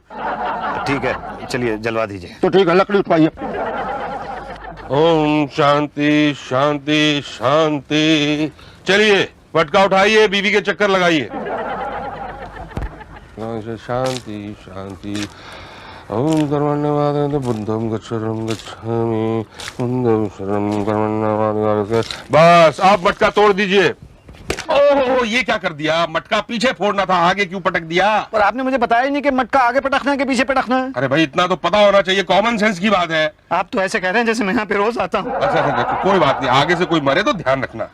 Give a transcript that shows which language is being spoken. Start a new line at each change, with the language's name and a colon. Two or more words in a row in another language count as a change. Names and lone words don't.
Hindi: ठीक है, चलिए जलवा दीजिए। तो ठीक है, लकड़ी उठवाइए।
Sanskrit: ओम शांति शांति शांति।
Hindi: चलिए पटका उठाइए, बीवी के चक्कर लगाइए। शांति शांति।
Pali: ओम कर्मण्यवाद बुद्धम गच्छरम गच्छामि बुद्धम शरणं कर्मण्यवाद।
Hindi: बस आप मटका तोड़ दीजिए। ओह, ये क्या कर दिया? मटका पीछे फोड़ना था, आगे क्यों पटक दिया? पर आपने मुझे बताया ही नहीं कि मटका आगे पटकना है कि पीछे पटकना है। अरे भाई, इतना तो पता होना चाहिए, कॉमन सेंस की बात है। आप तो ऐसे कह रहे हैं जैसे मैं यहाँ पे रोज आता हूँ। अच्छा, कोई बात नहीं, आगे से कोई मरे तो ध्यान रखना।